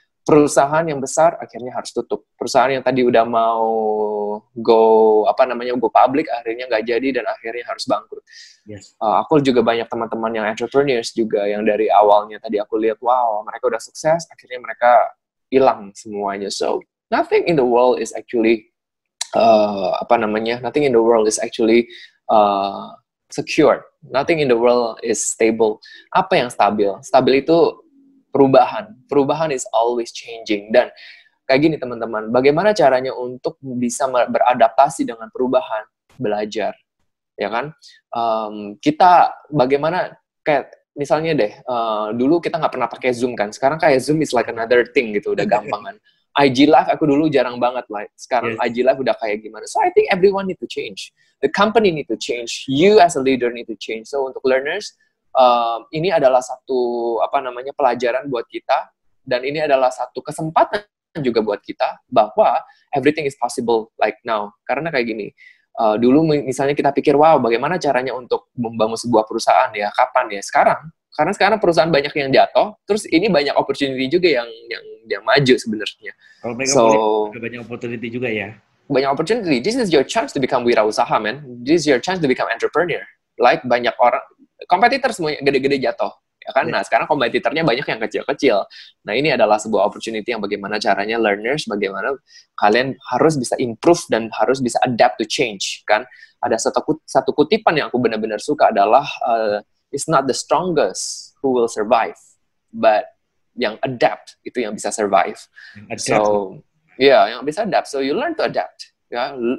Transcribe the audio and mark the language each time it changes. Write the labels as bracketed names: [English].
[Indonesian] Perusahaan yang besar akhirnya harus tutup. Perusahaan yang tadi udah mau go public akhirnya nggak jadi dan akhirnya harus bangkrut. Aku juga banyak teman-teman yang entrepreneurs juga yang dari awalnya tadi aku lihat wow mereka udah sukses, akhirnya mereka hilang semuanya. [English] So nothing in the world is actually nothing in the world is actually secure. Nothing in the world is stable. [Indonesian] Apa yang stabil? Stabil itu perubahan. [English] Perubahan is always changing. [Indonesian] Dan kayak gini teman-teman, bagaimana caranya untuk bisa beradaptasi dengan perubahan? Belajar, ya kan? Kita bagaimana, kayak misalnya deh, dulu kita nggak pernah pakai Zoom kan, sekarang kayak [English] Zoom is like another thing [Indonesian] gitu, udah gampang kan. IG Live aku dulu jarang banget lah, sekarang IG Live udah kayak gimana. [English] So I think everyone need to change. The company need to change. You as a leader need to change. [Indonesian] So untuk learners, ini adalah satu pelajaran buat kita, dan ini adalah satu kesempatan juga buat kita bahwa [English] everything is possible like now. [Indonesian] Karena kayak gini, dulu misalnya kita pikir wow bagaimana caranya untuk membangun sebuah perusahaan ya, kapan ya? Karena sekarang perusahaan banyak yang jatuh, terus ini banyak opportunity juga yang maju sebenarnya. Kalau mereka banyak opportunity juga ya. Banyak opportunity. [English] This is your chance to become wirausaha, man. This is your chance to become entrepreneur. [Indonesian] Like banyak orang, kompetitor semuanya gede-gede jatuh, ya kan? Nah, sekarang kompetitornya banyak yang kecil-kecil. Nah, ini adalah sebuah opportunity yang bagaimana caranya learners, bagaimana kalian harus bisa improve dan harus bisa [English] adapt to change, [Indonesian] kan? Ada satu kutipan yang aku benar-benar suka adalah [English] it's not the strongest who will survive, but [Indonesian] yang adapt itu yang bisa survive. So, yang bisa adapt. [English] So you learn to adapt. [Indonesian] Ya,